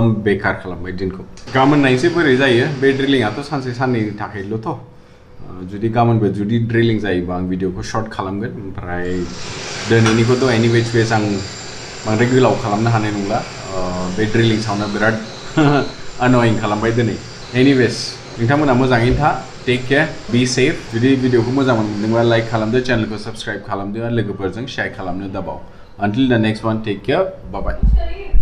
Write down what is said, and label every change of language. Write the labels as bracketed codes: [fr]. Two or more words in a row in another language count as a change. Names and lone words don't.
[brx] बेकार खालामबाय दिनखौ गाबोन नायनोसै बोरै जायो बे ड्रिलिंआथ' सानसे साननैनि थाखायल'थ' गाबोनबो जुदि ड्रिलिं जायोबा आं भिडिअखौ सर्ट खालामगोन ओमफ्राय दिनैनिखौथ' [en] anyways ways [brx] आं बांद्राय गोलाव खालामनो हानाय नंला बे [en] drilling sound [brx] बिराद अनयिं खालामबाय दिनै एनिवेज नोंथांमोना मोजाङैनो था [en] take care be safe [brx] जुदि भिडिअखौ मोजां मोनदोंबा लाइक खालामदो चेनेलखौ साबस्क्राइब खालामदो आरो लोगोफोरजों शेयार खालामनो दाबाव [en] until the next one take care bye bye